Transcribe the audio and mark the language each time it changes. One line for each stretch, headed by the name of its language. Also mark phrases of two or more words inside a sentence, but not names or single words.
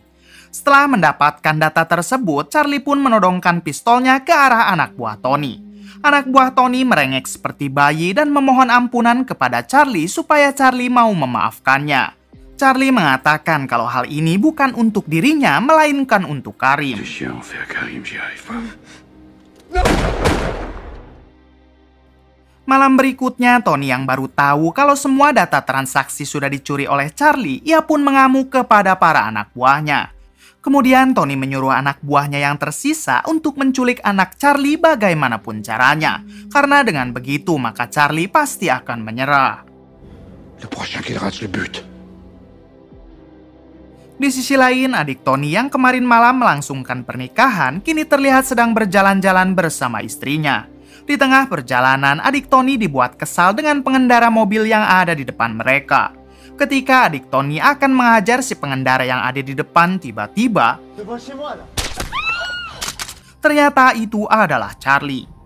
Indonesian: Setelah mendapatkan data tersebut, Charlie pun menodongkan pistolnya ke arah anak buah Tony. Anak buah Tony merengek seperti bayi dan memohon ampunan kepada Charlie supaya Charlie mau memaafkannya. Charlie mengatakan kalau hal ini bukan untuk dirinya, melainkan untuk Karim.
French: C'est chiant, faire Karim, j'y arrive pas.
Indonesian: Malam berikutnya, Tony yang baru tahu kalau semua data transaksi sudah dicuri oleh Charlie, ia pun mengamuk kepada para anak buahnya. Kemudian Tony menyuruh anak buahnya yang tersisa untuk menculik anak Charlie bagaimanapun caranya. Karena dengan begitu maka Charlie pasti akan menyerah.
French: Le prochain qu'il rate le but.
Indonesian: Di sisi lain, adik Tony yang kemarin malam melangsungkan pernikahan, kini terlihat sedang berjalan-jalan bersama istrinya. Di tengah perjalanan, adik Tony dibuat kesal dengan pengendara mobil yang ada di depan mereka. Ketika adik Tony akan menghajar si pengendara yang ada di depan, tiba-tiba ternyata itu adalah Charlie.